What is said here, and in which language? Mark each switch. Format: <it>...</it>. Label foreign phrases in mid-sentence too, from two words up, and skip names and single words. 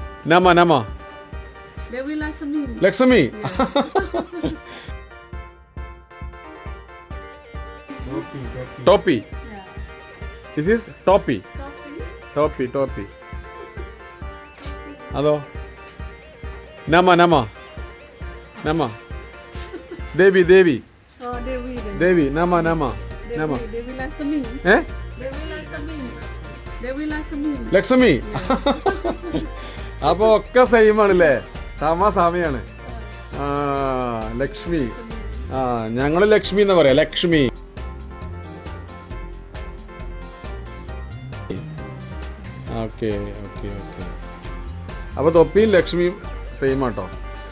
<ms>Nama, Nama. Dewi Laksmi. Lakshmi. Topi.</ms> <en>Yeah. This is Topi. Coffee.</en> <ml>Topi. അതോ Nama. ദേവി</ml> <en>Oh, Dewi.</en> <ms>Nama. Dewi Laksmi. ഏ Dewi Laksmi.</ms> <ml>ലക്ഷ്മി അപ്പൊ ഒക്കെ സെയിം ആണല്ലേ സമയാണ് ആ ലക്ഷ്മി ആ ഞങ്ങള് ലക്ഷ്മി എന്ന് പറയാം ലക്ഷ്മി ഓക്കെ അപ്പൊ തൊപ്പിയും ലക്ഷ്മിയും സെയിം ആട്ടോ</ml>